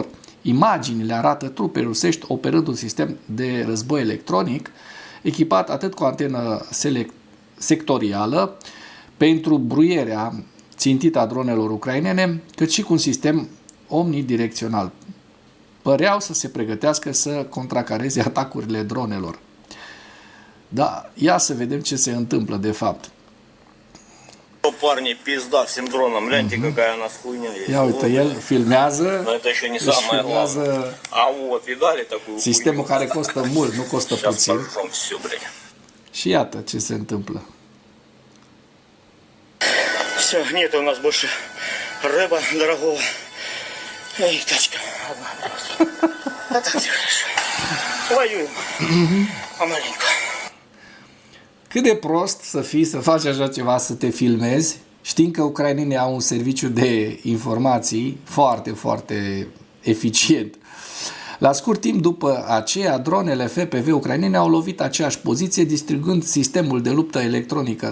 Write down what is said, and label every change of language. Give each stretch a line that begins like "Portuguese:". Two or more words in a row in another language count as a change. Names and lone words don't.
Romanian: Imaginile arată trupe rusești operând un sistem de război electronic echipat atât cu antenă sectorială pentru bruierea țintită a dronelor ucrainene, cât și cu un sistem omnidirecțional. Păreau să se pregătească să contracareze atacurile dronelor. Da, ia să vedem ce se întâmplă de fapt.
Russian: Парни, пизда всем дронам, гляньте, какая у нас хуйня есть.
Romanian: Ia uite, el filmează,
Russian: Но это еще не самое главное. А вот, видали такую
Romanian: sistemul care costă mult, nu costă
Russian: Сейчас
Romanian: puțin.
Russian: поржем все, блядь.
Romanian: Și iată ce se întâmplă.
Russian: Все, нет у нас больше рыба дорогого. Эй, тачка, одна просто. А так все хорошо. Воюем. Помаленьку.
Romanian: Cât de prost să fii, să faci așa ceva, să te filmezi, știind că ucrainenii au un serviciu de informații foarte, foarte eficient. La scurt timp după aceea, dronele FPV ucrainene au lovit aceeași poziție, distrugând sistemul de luptă electronică.